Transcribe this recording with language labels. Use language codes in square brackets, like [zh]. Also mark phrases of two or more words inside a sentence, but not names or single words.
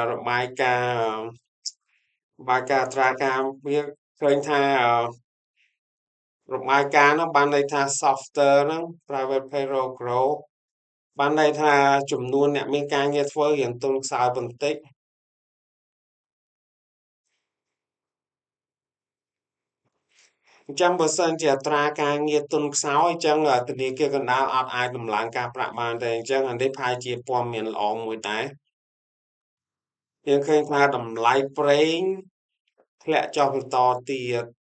[km] របាយការណ៍អត្រាការវាឃើញថារបាយការណ៍ហ្នឹងបានន័យថា software ហ្នឹង [en] private payroll growth [km] បានន័យថាចំនួនអ្នកមានការងារធ្វើរៀងទន់ខ្សោយបន្តិច អញ្ចឹងបើសិនជាអត្រាការងារទន់ខ្សោយអញ្ចឹងធនាគារកណ្ដាលអត់អាចដំឡើងការប្រាក់បានទេអញ្ចឹងអានេះប្រហែលជាព័ត៌មានល្អមួយដែរយើងឃើញថាតម្លៃប្រេងធ្លាក់ចុះបន្តទៀត